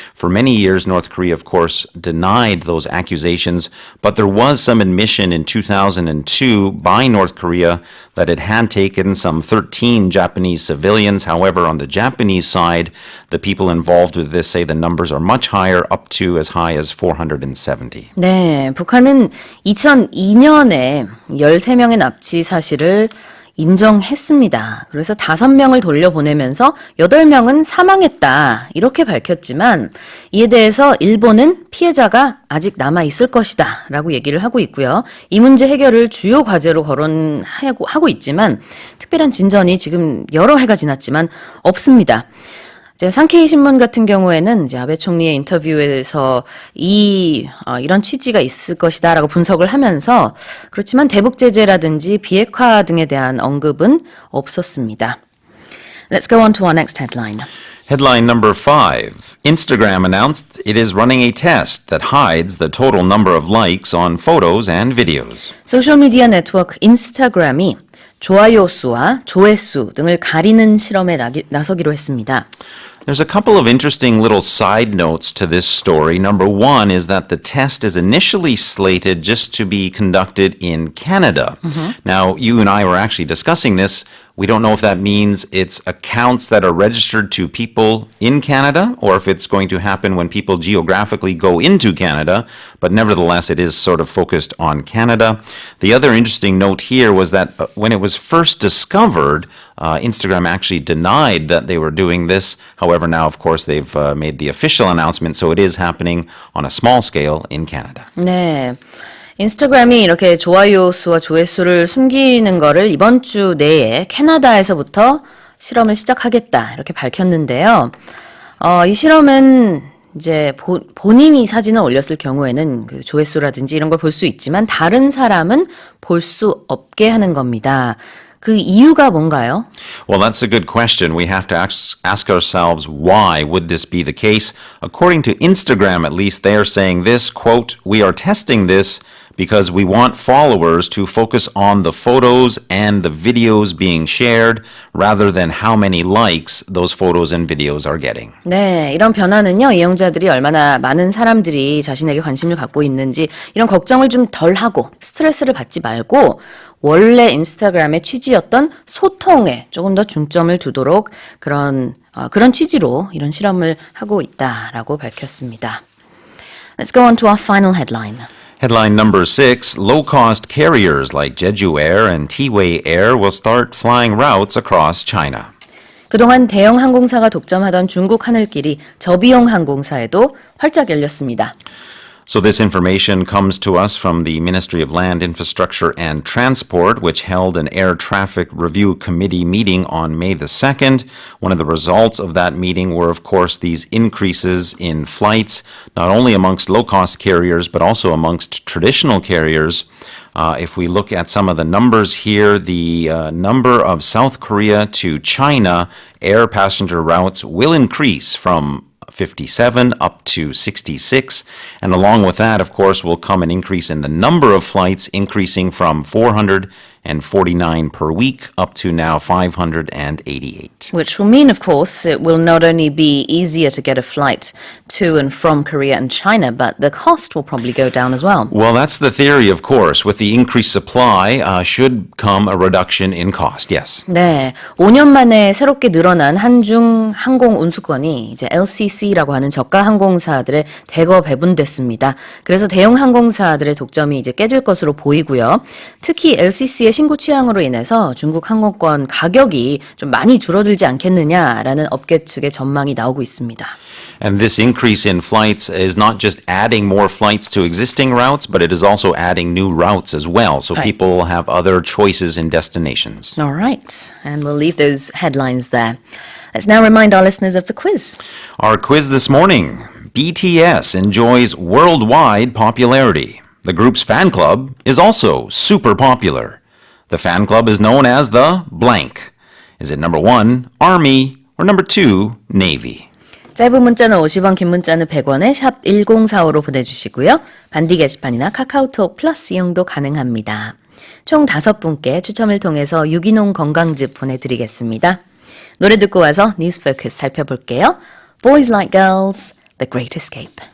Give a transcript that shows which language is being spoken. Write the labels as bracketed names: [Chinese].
[English] For many years, North Korea, of course, denied those accusations, but there was some admission in 2002 by North Korea that it had taken some 13 Japanese civilians. However, on the Japanese side, the people involved with this say the numbers are much higher, up to as high as 470. [Korean] 네, 북한은 2002년에 13명의 납치 사실을 인정했습니다. 그래서 5명을 돌려보내면서 8명은 사망했다. 이렇게 밝혔지만 이에 대해서 일본은 피해자가 아직 남아있을 것이다. 라고 얘기를 하고 있고요. 이 문제 해결을 주요 과제로 거론하고 있지만 특별한 진전이 지금 여러 해가 지났지만 없습니다. 이제 상케이 신문 같은 경우에는 이제 아베 총리의 인터뷰에서 이런 취지가 있을 것이다라고 분석을 하면서 그렇지만 대북 제재라든지 비핵화 등에 대한 언급은 없었습니다. [English] Let's go on to our next headline. Headline number 5. Instagram announced it is running a test that hides the total number of likes on photos and videos. [Korean] 소셜미디어 네트워크 인스타그램이 좋아요 수와 조회수 등을 가리는 실험에 나서기로 했습니다. [English] There's a couple of interesting little side notes to this story. Number one is that the test is initially slated just to be conducted in Canada. Now, you and I were actually discussing this. We don't know if that means it's accounts that are registered to people in Canada or if it's going to happen when people geographically go into Canada, but nevertheless, it is sort of focused on Canada. The other interesting note here was that when it was first discovered, Instagram actually denied that they were doing this. However, now, of course, they've made the official announcement, so it is happening on a small scale in Canada. [Korean] 네. 인스타그램이 이렇게 좋아요 수와 조회수를 숨기는 거를 이번 주 내에 캐나다에서부터 실험을 시작하겠다 이렇게 밝혔는데요. 이 실험은 이제 본인이 사진을 올렸을 경우에는 그 조회수라든지 이런 걸 볼 수 있지만 다른 사람은 볼 수 없게 하는 겁니다. 그 이유가 뭔가요? [English] Well, that's a good question. We have to ask ourselves, why would this be the case? According to Instagram, at least, they are saying this, quote, "We are testing this because we want followers to focus on the photos and the videos being shared rather than how many likes those photos and videos are getting." [Korean] 네, 이런 변화는요, 이용자들이 얼마나 많은 사람들이 자신에게 관심을 갖고 있는지 이런 걱정을 좀 덜 하고 스트레스를 받지 말고 원래 인스타그램의 취지였던 소통에 조금 더 중점을 두도록 그런 취지로 이런 실험을 하고 있다라고 밝혔습니다. [English] Let's go on to our final headline. Headline number 6, low-cost carriers like Jeju Air and T-Way Air will start flying routes across China. [Korean] 그동안 대형 항공사가 독점하던 중국 하늘길이 저비용 항공사에도 활짝 열렸습니다. [English] So this information comes to us from the Ministry of Land, Infrastructure and Transport, which held an Air Traffic Review Committee meeting on May the 2nd. One of the results of that meeting were, of course, these increases in flights, not only amongst low-cost carriers, but also amongst traditional carriers. If we look at some of the numbers here, the number of South Korea to China air passenger routes will increase from 57 up to 66. And along with that, of course, will come an increase in the number of flights, increasing from 449 per week up to now 588. Which will mean, of course, it will not only be easier to get a flight to and from Korea and China, but the cost will probably go down as well. Well, that's the theory, of course. With the increased supply, should come a reduction in cost, yes. [Korean] 네, 5년 만에 새롭게 늘어난 한중 항공 운수권이 이제 LCC라고 하는 저가 항공사들의 대거 배분됐습니다. 그래서 대형 항공사들의 독점이 이제 깨질 것으로 보이고요. 특히 LCC의 중국의 신고 취향으로 인해서 중국 항공권 가격이 좀 많이 줄어들지 않겠느냐라는 업계 측의 전망이 나오고 있습니다. [English] And this increase in flights is not just adding more flights to existing routes, but it is also adding new routes as well. So people will have other choices in destinations. All right, and we'll leave those headlines there. Let's now remind our listeners of the quiz. Our quiz this morning. BTS enjoys worldwide popularity. The group's fan club is also super popular. The fan club is known as the blank. Is it number 1, Army, or number 2, Navy? [Korean] 짧은 문자는 50원, 긴 문자는 100원에 샵 1045로 보내주시고요. 반디 게시판이나 카카오톡 플러스 이용도 가능합니다. 총 5분께 추첨을 통해서 유기농 건강즙 보내드리겠습니다. 노래 듣고 와서 뉴스 포커스 살펴볼게요. Boys Like Girls, The Great Escape.